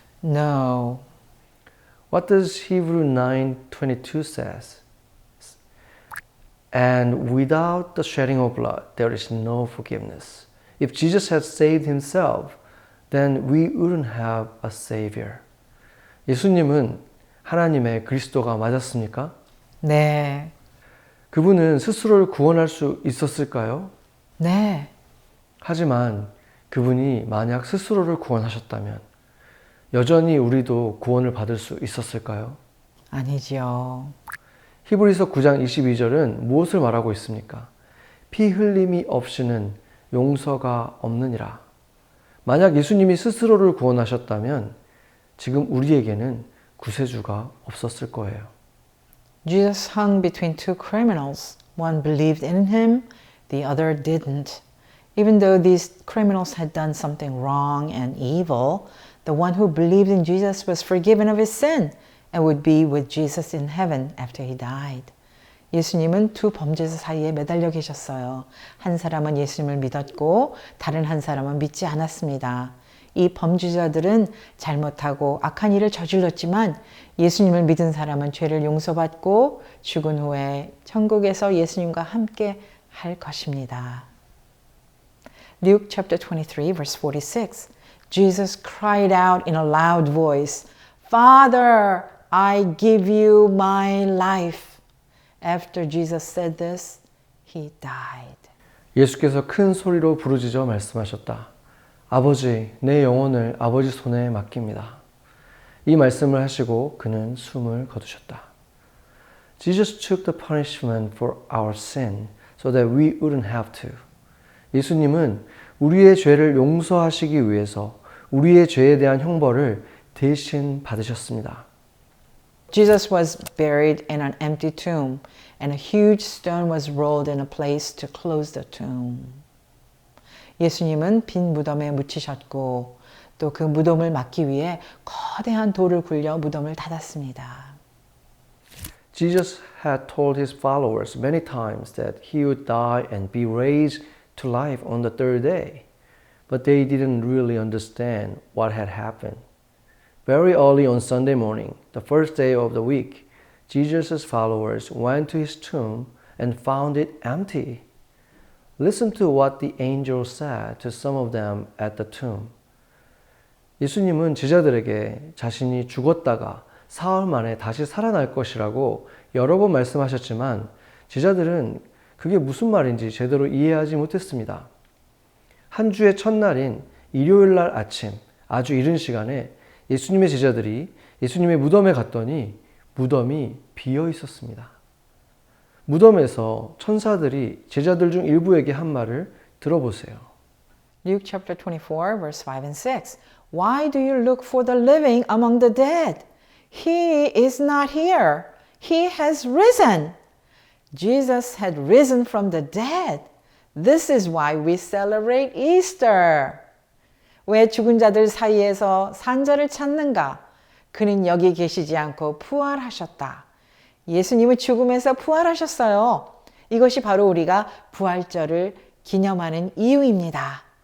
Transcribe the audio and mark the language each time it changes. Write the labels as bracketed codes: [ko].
[en] No. What does Hebrew 9:22 says? And without the shedding of blood, there is no forgiveness. If Jesus had saved himself, then we wouldn't have a savior. [ko] 예수님은 하나님의 그리스도가 맞았습니까? 네. 그분은 스스로를 구원할 수 있었을까요? 네. 하지만 그분이 만약 스스로를 구원하셨다면 여전히 우리도 구원을 받을 수 있었을까요? 아니지요. 히브리서 9장 22절은 무엇을 말하고 있습니까? 피 흘림이 없이는 용서가 없느니라. 만약 예수님이 스스로를 구원하셨다면 지금 우리에게는 구세주가 없었을 거예요. [en] Jesus hung between two criminals. One believed in him, the other didn't. Even though these criminals had done something wrong and evil, the one who believed in Jesus was forgiven of his sin and would be with Jesus in heaven after he died. [ko] 예수님은 두 범죄자 사이에 매달려 계셨어요. 한 사람은 예수님을 믿었고 다른 한 사람은 믿지 않았습니다. 이 범죄자들은 잘못하고 악한 일을 저질렀지만 예수님을 믿은 사람은 죄를 용서받고 죽은 후에 천국에서 예수님과 함께 할 것입니다. [en] Luke chapter 23 verse 46. Jesus cried out in a loud voice, Father, I give you my life. After Jesus said this, he died. [ko] 예수께서 큰 소리로 부르짖어 말씀하셨다. 아버지, 내 영혼을 아버지 손에 맡깁니다. 이 말씀을 하시고 그는 숨을 거두셨다. [en] Jesus took the punishment for our sin so that we wouldn't have to. [ko] 예수님은 우리의 죄를 용서하시기 위해서 우리의 죄에 대한 형벌을 대신 받으셨습니다. [en] Jesus was buried in an empty tomb, and a huge stone was rolled in a place to close the tomb. [ko] 예수님은 빈 무덤에 묻히셨고 또 그 무덤을 막기 위해 거대한 돌을 굴려 무덤을 닫았습니다. [en] Jesus had told his followers many times that he would die and be raised to life on the third day, but they didn't really understand what had happened. Very early on Sunday morning, the first day of the week, Jesus' followers went to his tomb and found it empty. Listen to what the angel said to some of them at the tomb. [ko] 예수님은 제자들에게 자신이 죽었다가 사흘 만에 다시 살아날 것이라고 여러 번 말씀하셨지만 제자들은 그게 무슨 말인지 제대로 이해하지 못했습니다. 한 주의 첫날인 일요일 날 아침 아주 이른 시간에 예수님의 제자들이 예수님의 무덤에 갔더니 무덤이 비어 있었습니다. 무덤에서 천사들이 제자들 중 일부에게 한 말을 들어보세요. [en] Luke chapter 24 verse 5 and 6. Why do you look for the living among the dead? He is not here. He has risen. Jesus had risen from the dead. This is why we celebrate Easter. [ko] 왜 죽은 자들 사이에서 산 자를 찾는가? 그는 여기 계시지 않고 부활하셨다. 예수님은 죽음에서 부활하셨어요. 이것이 바로 우리가 부활절을 기념하는 이유입니다.